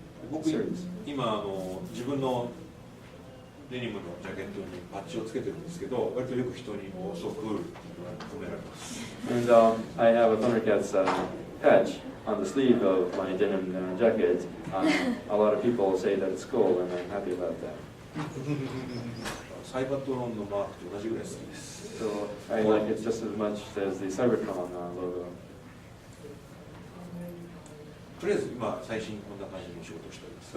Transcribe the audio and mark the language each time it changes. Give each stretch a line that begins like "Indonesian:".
Japanese: 僕
English: series.
Japanese: 今自分のデニムのジャケットにパッチをつけてるんですけど、割とよく人に
English: 「そうクール」
Japanese: って褒められます。
English: And I have a Thundercats patch on the sleeve of my denim jacket. A lot of people say that it's cool, and I'm happy about that.
Japanese: サイバトロンのマークと同じぐらい好きです。
English: So I like it just as much as the Cybertron logo.
Japanese: とりあえず今最新こんな感じの仕事をしております。